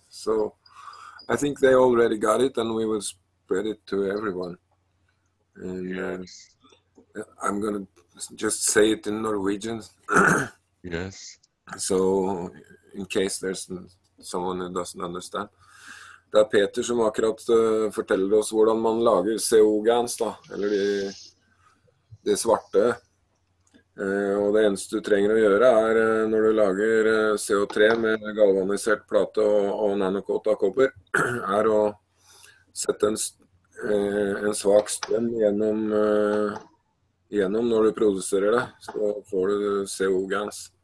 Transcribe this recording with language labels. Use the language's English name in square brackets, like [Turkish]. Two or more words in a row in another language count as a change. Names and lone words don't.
[English] So I think they already got it, and we will spread it to everyone. And I'm going to just say it in Norwegian. Yes. So in case there's someone who doesn't understand. [Norwegian] Det Peter som akkurat forteller oss hvordan man lager CO-gans, da, eller de svarte. Og det eneste du trenger å gjøre når du lager CO3 med galvanisert plate og nanokåt av kobber, å sette en svak strøm gjennom når du produserer det, så får du CO-gans.